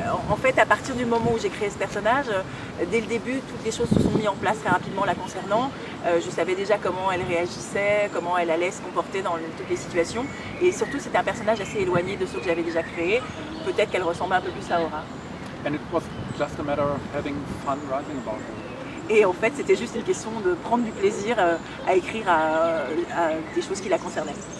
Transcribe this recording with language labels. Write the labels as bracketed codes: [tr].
[fr] En fait, à partir du moment où j'ai créé ce personnage, dès le début, toutes les choses se sont mises en place très rapidement la concernant. Je savais déjà comment elle réagissait, comment elle allait se comporter dans toutes les situations. Et surtout, c'était un personnage assez éloigné de ceux que j'avais déjà créés. Peut-être qu'elle ressemblait un peu plus à Aura. [en] And it was just a matter of having fun writing about her. [fr] Et en fait, c'était juste une question de prendre du plaisir à écrire à des choses qui la concernaient.